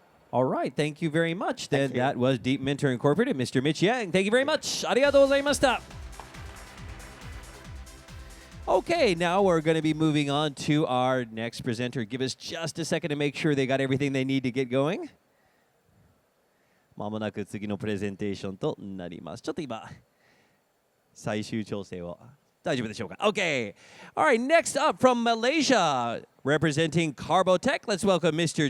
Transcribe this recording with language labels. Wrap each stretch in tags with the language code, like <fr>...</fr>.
<en>All right, thank you very much. Then Thank you. that was Deep Mentor Incorporated, Mr. Mitch Yang. Thank you very much.</en> <ja>Arigatou gozaimashita.</ja> <en>Okay, now we're going to be moving on to our next presenter. Give us just a second to make sure they got everything they need to get going.</en> <ja>まもなく次のプレゼンテーションとなります。ちょっと今、最終調整を。大丈夫でしょうか?Okay.</ja> <en>All right, next up from Malaysia, representing Carbotech, let's welcome Mr.</en>